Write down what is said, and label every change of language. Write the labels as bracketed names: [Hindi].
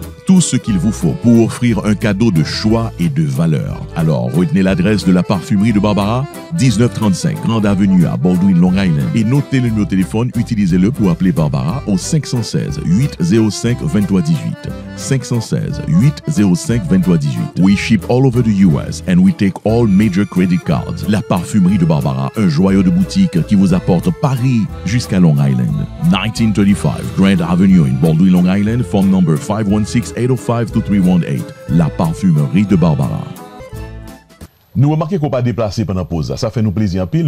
[French] Tout ce qu'il vous faut pour offrir un cadeau de choix et de valeur. Alors, retenez l'adresse de La Parfumerie de Barbara, 1935 Grande Avenue à Baldwin, Long Island. Et notez le numéro de téléphone, utilisez-le pour appeler Barbara au 516 805 23 18. 516 805 23 18. [English] We ship all over the US and we take all major credit cards. [French] La Parfumerie de Barbara, un joyau de boutique qui vous apporte Paris jusqu'à Long Island. [English] 1935 Grand Avenue in Baldwin, Long Island, phone number 516-805-2318. [French] La Parfumerie de Barbara. Nous remarquons qu'on pas déplacé pendant pause. Ça fait nous plaisir en pile.